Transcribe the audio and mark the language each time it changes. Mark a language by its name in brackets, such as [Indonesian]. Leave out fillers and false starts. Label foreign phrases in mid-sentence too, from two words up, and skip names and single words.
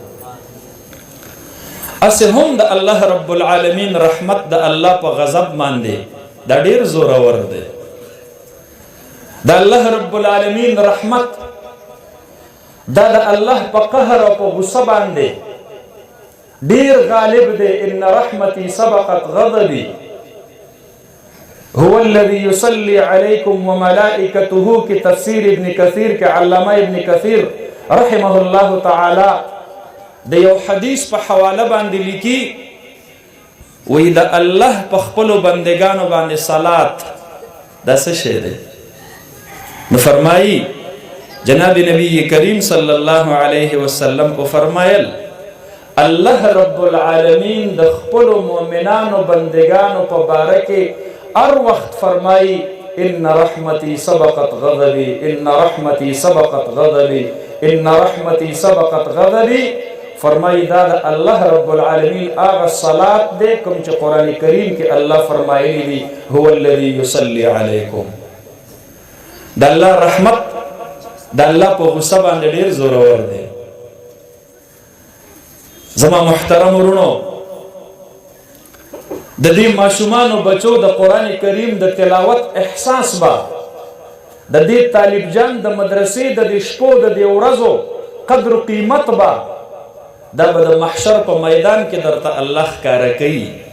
[Pashto] اسې هم د الله رب العالمین رحمت د الله په غضب باندې دا ډېر زورور دی. د الله رب العالمین رحمت دا د الله په قهر او په غصه باندې ډېر غالب دی. [Arabic] ان رحمتي سبقت غضبي هو الذي يصلي عليكم وملائكته [Urdu] کی تفسیر ابن کثیر کے علامہ [Pashto] ابن کثیر رحمه الله تعالی د یو حدیث په حواله باندې لیکي وی د الله په خپلو بندگانو باندې صلات دا څه شی دی؟ نو فرمایي جناب نبی کریم صلی الله علیه وسلم کو فرمایل الله رب العالمین د خپلو مؤمنانو بندگانو په باره کې ار وقت فرمائی [Arabic] ان رحمتی سبقت غضبی ان رحمتی سبقت غضبی ان رحمتی سبقت غضبی. [Pashto] فرمائی دا اللہ رب العالمین آغا صلاة دے کم چا قرآن کریم کے اللہ فرمائی دی [Arabic] هو الذی یصلی علیکم. [Pashto] دا اللہ رحمت دا اللہ پا غصہ باندے دیر زورور دے. زما محترم ورونو د دې ماشومانو بچو د قرآن کریم د تلاوت احساس با د دې طالب جان د مدرسې د دې شپو د دې ورځو قدر قیمت با دا به د محشر په میدان کې درته الله ښکاره کوي.